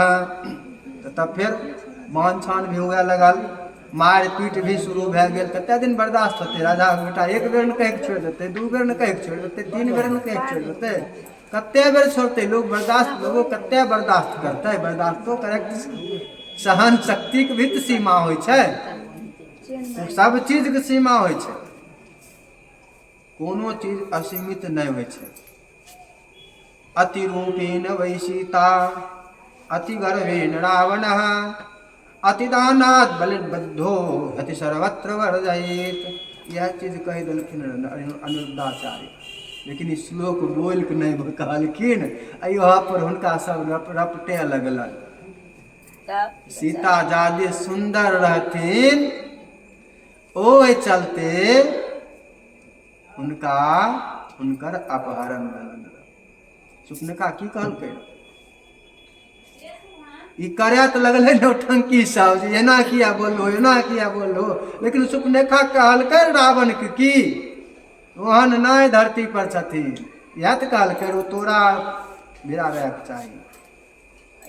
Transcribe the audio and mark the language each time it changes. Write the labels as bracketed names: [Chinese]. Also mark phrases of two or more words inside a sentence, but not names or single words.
[Maithili] तब फिर मान छान भी हुए लगल, मार पीट भी शुरू भै गेल। कते दिन बर्दाश्त होते राजा के बेटा, एक बेर न कह के छोड़ देते, दू बेर न कह के छोड़ देते, तीन बेर न कह के छोड़ देते, कते बेर छोड़ते लोग बर्दाश्त, लोगों कते बर्दाश्त करते, बर्दाश्त तो करे, सहन शक्ति के भी तो सीमा होय छै, सब चीज के सीमा होय छै, कोनो चीज असीमित नहीं होय छै। [Sanskrit] अति रूपेण वै सीता अति गर्वेण रावणः अतिदानात् बलिर्बद्धो हति सर्वत्र वर्जयेत्। [Maithili] यह चीज कह देलखिन अनिरुद्धाचार्य, लेकिन इस श्लोक बोल के नहीं कहलखिन, यहाँ पर हुनका सब रपटे लगलन। सीता जादे सुंदर रहथिन, ओहि चलते हुनकर अपहरण भेलन। सुपनका की कहलकै, ई करे तो लगले नौटंकी सब जे एना किया बोलो, लेकिन सुपनेखा कहलकै रावण के की ओहन नहीं धरती पर छथिन, यह तो कहलकै रो तोरा भिड़ाबे के चाही।